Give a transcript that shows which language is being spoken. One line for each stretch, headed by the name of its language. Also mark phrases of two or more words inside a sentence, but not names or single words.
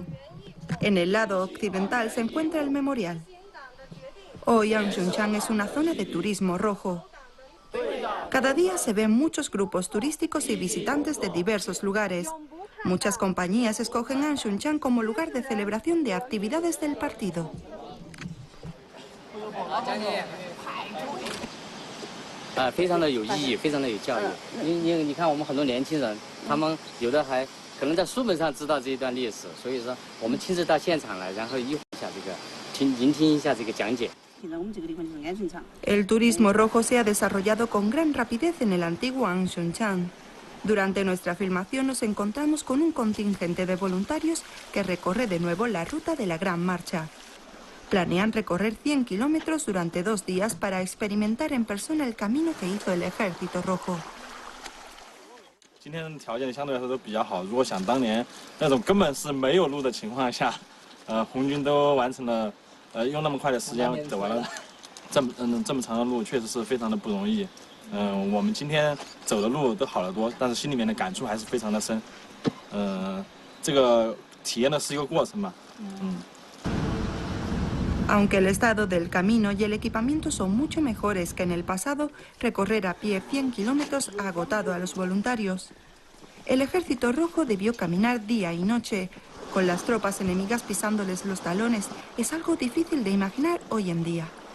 Spanish: En el lado occidental se encuentra el memorial. Hoy An Xuanchang es una zona de turismo rojo. Cada día se ven muchos grupos turísticos y visitantes de diversos lugares. Muchas compañías escogen An Xuanchang como lugar de celebración de actividades del partido.
Chinese: 非常的有意义，非常的有教育。你看，我们很多年轻人，他们有的还可能在书本上知道这一段历史，所以说我们亲自到现场来，然后一下这个聆听一下这个讲解。
Spanish: El turismo rojo se ha desarrollado con gran rapidez en el antiguo An Xuanchang. Durante nuestra filmación nos encontramos con un contingente de voluntarios que recorre de nuevo la ruta de la Gran Marcha. Planean recorrer 100 kilómetros durante 2 días para experimentar en persona el camino que hizo el Ejército Rojo.
Chinese: 今天条件相对来说都比较好。如果想当年那种根本是没有路的情况下，红军都完成了，用那么快的时间走完了这么长的路，确实是非常的不容易。我们今天走的路都好得多，但是心里面的感触还是非常的深。这个体验的是一个过程嘛。
Spanish: Aunque el estado del camino y el equipamiento son mucho mejores que en el pasado, recorrer a pie 100 kilómetros ha agotado a los voluntarios. El Ejército Rojo debió caminar día y noche. Con las tropas enemigas pisándoles los talones, es algo difícil de imaginar hoy en día.